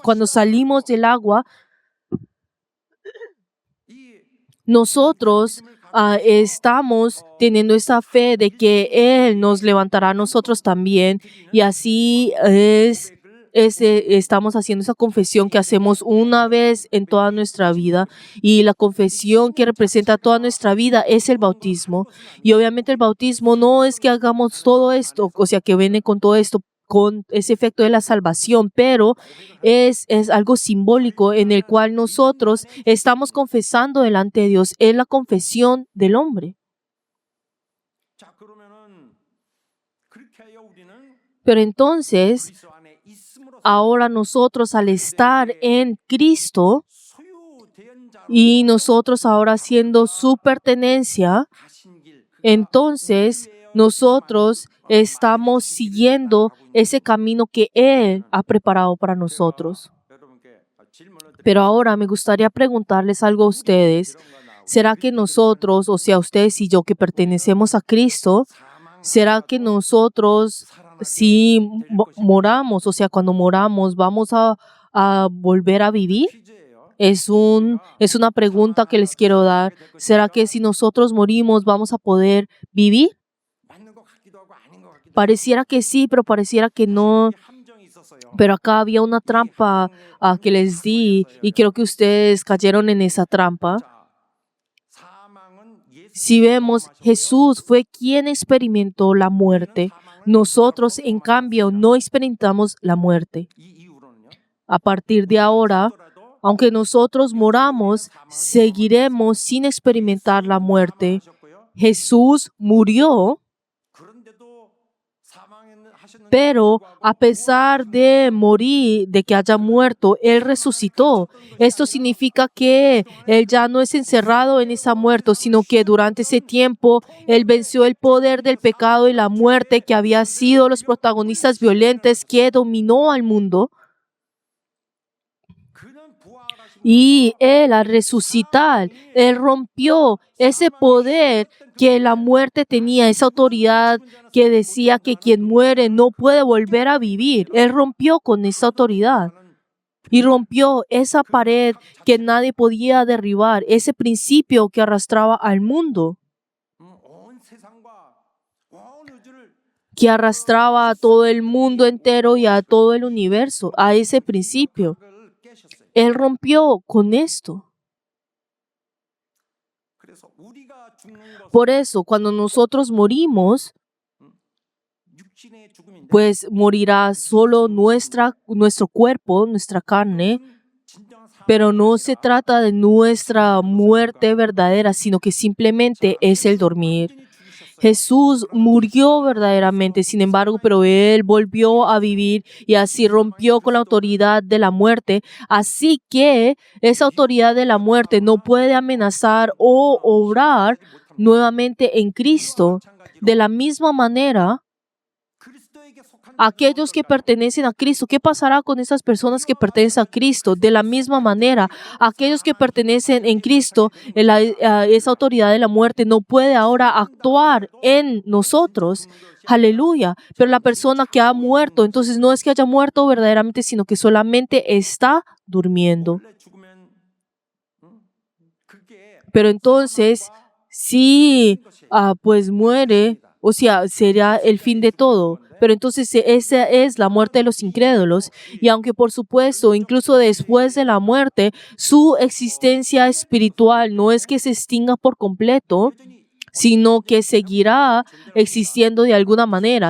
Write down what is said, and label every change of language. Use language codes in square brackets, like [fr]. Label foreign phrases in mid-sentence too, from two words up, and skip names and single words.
[es] Cuando salimos del agua, nosotros estamos teniendo esa fe de que Él nos levantará a nosotros también y así es estamos haciendo esa confesión que hacemos una vez en toda nuestra vida, y la confesión que representa toda nuestra vida es el bautismo. Y obviamente el bautismo no es que hagamos todo esto, o sea, que viene con todo esto, con ese efecto de la salvación, pero es algo simbólico en el cual nosotros estamos confesando delante de Dios. Es la confesión del hombre. [ko] 자, 그러면은 그렇게 하여 우리는 [es] Pero entonces, [ko] 그리스도 안에 있음으로써 [es] ahora nosotros al estar en Cristo [ko] 소유된 자로 [es] y nosotros ahora haciendo su pertenencia, [ko] 가신 길, [es] entonces nosotros estamos siguiendo ese camino que Él ha preparado para nosotros. [ko] 여러분께 질문을 [es] Pero ahora me gustaría preguntarles algo a ustedes. ¿Será que nosotros, o sea, ustedes y yo que pertenecemos a Cristo, será que nosotros, si moramos, o sea, cuando moramos, vamos a volver a vivir? Es una pregunta que les quiero dar. ¿Será que si nosotros morimos vamos a poder vivir? [ko] 맞는 것 같기도 하고 아닌 것 같기도 하고 [es] Pareciera que sí, pero pareciera que no. [ko] 함정이 있었어요. [es] Pero acá había una trampa que les di y creo que ustedes cayeron en esa trampa. [ko] 자, 사망은 예수 [es] Si vemos, Jesús fue quien experimentó la muerte. Nosotros, en cambio, no experimentamos la muerte. [ko] 이 이후로는요. [es] A partir de ahora, aunque nosotros moramos, seguiremos sin experimentar la muerte. [ko] 하셨고요. [es] Jesús murió, [ko] 그런데도 사망하셨는데 [es] pero a pesar de morir, de que haya muerto, Él resucitó. Esto significa que Él ya no es encerrado en esa muerte, sino que durante ese tiempo Él venció el poder del pecado y la muerte que había sido los protagonistas violentos que dominó al mundo. [ko] 그는 부활하신 [es] Y Él, al resucitar, Él rompió ese poder que la muerte tenía, esa autoridad que decía que quien muere no puede volver a vivir. Él rompió con esa autoridad y rompió esa pared que nadie podía derribar, ese principio que arrastraba al mundo, [ko] 온 세상과 온 우주를 [es] que arrastraba a todo el mundo entero y a todo el universo, a ese principio. [ko] 그걸 깨셨어요. [es] Él rompió con esto. [ko] 그래서 우리가 죽는 것은 [es] Por eso, cuando nosotros morimos, [ko] 육신의 죽음인데 [es] pues morirá solo nuestro cuerpo, nuestra carne, [ko] 진정한 사망이 [es] pero no se trata de nuestra muerte verdadera, sino que simplemente es el dormir. [ko] 완전히 죽으셨어요. [es] Jesús murió verdaderamente, sin embargo, pero Él volvió a vivir y así rompió con la autoridad de la muerte. Así que esa autoridad de la muerte no puede amenazar o obrar nuevamente en Cristo. De la misma manera, [ko] 그리스도에게 속한 [es] aquellos que pertenecen a Cristo, ¿qué pasará con esas personas que pertenecen a Cristo? De la misma manera, aquellos que pertenecen en Cristo, esa autoridad de la muerte no puede ahora actuar en nosotros. Aleluya. Pero la persona que ha muerto, entonces no es que haya muerto verdaderamente, sino que solamente está durmiendo. [ko] 원래 죽으면 그게 [es] Pero entonces, si pues muere, o sea, será el fin de todo. Pero entonces esa es la muerte de los incrédulos. Y aunque por supuesto, incluso después de la muerte, su existencia espiritual no es que se extinga por completo, sino que seguirá existiendo de alguna manera.